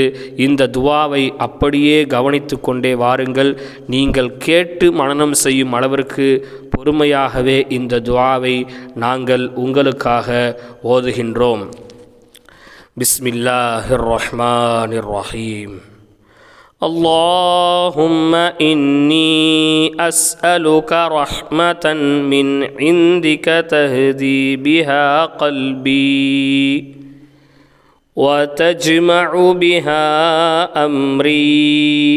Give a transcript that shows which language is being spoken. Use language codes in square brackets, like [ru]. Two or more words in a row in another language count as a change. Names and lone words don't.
[ta] இந்த துஆவை அப்படியே கவனித்து கொண்டே வாருங்கள். நீங்கள் கேட்டு மனனம் செய்யும் அளவிற்கு பொறுமையாகவே இந்த துஆவை நாங்கள் உங்களுக்காக ஓதுகின்றோம். [ar] بسم الله الرحمن الرحيم. اللهم إني أسألك رحمة من عندك تهدي بها قلبي وتجمع بها أمري